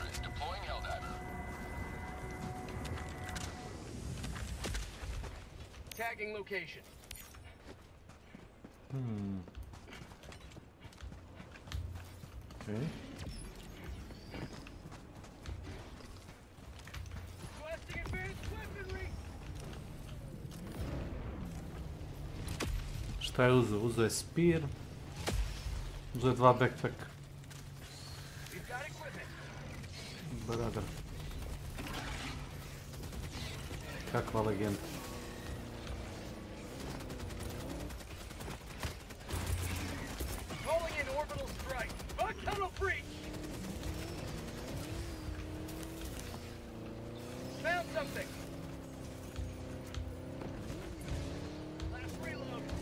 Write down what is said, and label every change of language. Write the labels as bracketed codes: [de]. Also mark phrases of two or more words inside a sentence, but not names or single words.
[en] Deploying Helldiver. Tagging location. Okay. Blasting advanced weaponry. [hr] Šta je uzeo? Uzeo je spear. Uzeo je 2 backpack. [en] We've got equipment. Brother. [hr] Kakva legenda. [en] Calling in orbital strike. Tunnel breach. Found something. Last reload.